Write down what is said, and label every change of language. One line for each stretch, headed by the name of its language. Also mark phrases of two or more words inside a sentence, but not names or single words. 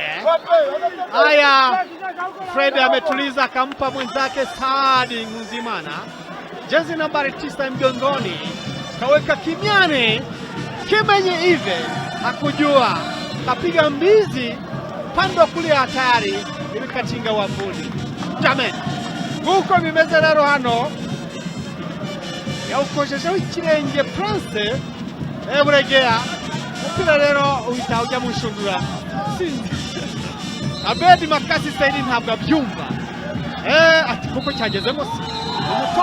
Swahili: Haya, Fred ametuliza, akampa mwenzake Sadi Ngunzimana jezi nambari 9 mgongoni, kaweka kimiani kimenye hivi, hakujua, kapiga mbizi pande kulia hatari, ilikatinga wavuni.
Kinyarwanda: Jamen nguko bimeze rero hano yawukojejeho ikirenge Prince Buregea. Mpira rero uhita ujya mu nshundura. Abedi Makasi Saidi ntabwo abyumva, ati kuko cyagezemo umutoza.